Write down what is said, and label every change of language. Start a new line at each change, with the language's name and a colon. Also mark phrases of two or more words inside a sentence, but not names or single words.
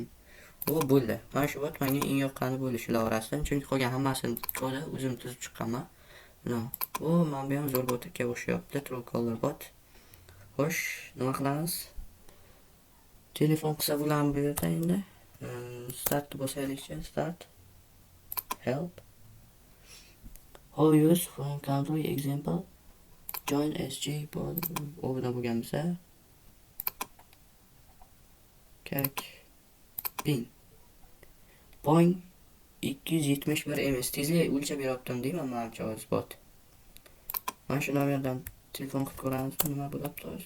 Uzbek: Bu bo'ldi. Mana shu bot menga eng yoqqani bo'ldi shular orasidan, chunki qolgan hammasini kodi o'zim tuzib chiqqanman. Bu men bu ham zo'r botga o'xshayapti, Truecaller bot. Xo'sh, nima qilamiz? Telefon qilsa bo'ladimi bu yerda endi? Start bosaylikchi, start.
English: Help. How use phone country example. Join SG bot.
Uzbek: Obuna bo'lganmisa.
English: Ping.
Uzbek: Boing 271 ms tezlik o'lchab beryaptim deyman manimcha hozir bot. Mana shu nomerdan telefon qilib ko'ramiz, nima bo'lyapti hozir.